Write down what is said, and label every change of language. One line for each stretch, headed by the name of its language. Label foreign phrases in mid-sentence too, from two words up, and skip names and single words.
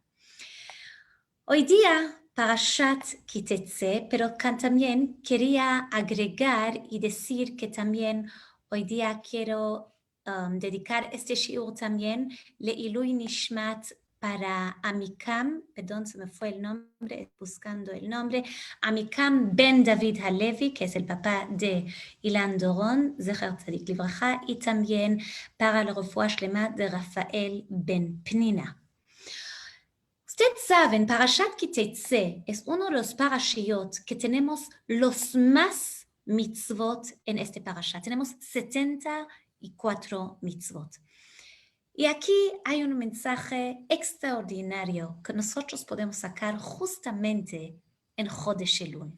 Spanish: Hoy día, Parashat Kitetse, pero también quería agregar y decir que también hoy día quiero dedicar este shiur también
Hebrew: לעילוי נשמת
Spanish: para Amikam, perdón, se me fue el nombre, buscando el nombre, Amikam Ben David Halevi, que es el papá de Ilan Doron,
Hebrew: זכר צדיק לברכה,
Spanish: y también para la
Hebrew: רפואה שלמה
Spanish: de Rafael Ben Pnina. Ustedes saben, Parashat Kitetse es uno de los parashiot que tenemos los más mitzvot en este parashat. Tenemos 74 mitzvot. Y aquí hay un mensaje extraordinario que nosotros podemos sacar justamente en Chodesh Elul.